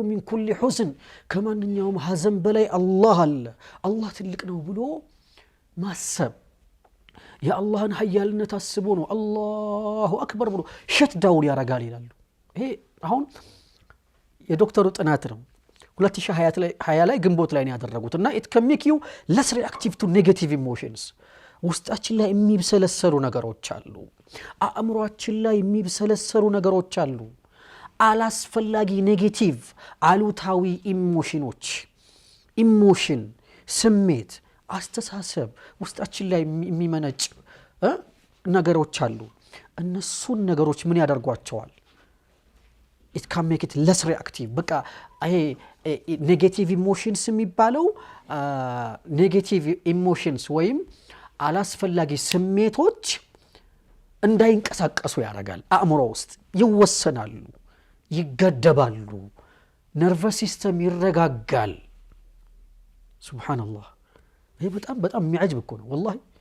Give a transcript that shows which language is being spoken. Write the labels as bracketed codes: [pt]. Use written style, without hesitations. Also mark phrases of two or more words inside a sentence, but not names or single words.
[ar] من كل حزن [am] ከማንኛውም ሐዘን በላይ አላህ አለ አላህ ትልቅ ነው ብሎ ማሰብ የአላህን ኃያልነት አስቦ ነው [ar] الله أكبر [am] ብሎ [en] shut down [am] ያረጋል ይላሉ ይሄ አሁን የዶክተሩ ጥናት ነው 2020 ላይ ግንቦት ላይ ነው ያደረጉትና [en] it can make you less reactive to negative emotions [am] ውስጣችን ላይ የሚብሰለሰሉ ነገሮች አሉ አእምሮአችን ላይ የሚብሰለሰሉ ነገሮች አሉ አላስፈላጊ ኔጌቲቭ አሉታዊ ኢሞሽን ስሜት አስተሳሰብ ውስጣችን ላይ የሚመነጭ ነገሮች አሉ እነሱን ነገሮች ምን ያደርጓቸዋል [en] it can make it less reactive [am] በቃ ይሄ [en] negative emotions [am] የሚባለው [en] negative emotions [am] ወይም አላስፈላጊ ስሜቶች እንዳይንቀሳቀሱ ያደርጋል አእምሮ ውስጥ ይወሰናሉ ይገደባሉ [en] nervous system [am] ይረጋጋል ሱብሃንአላህ ይሄ በጣም የሚያጅብ እኮ ነው والله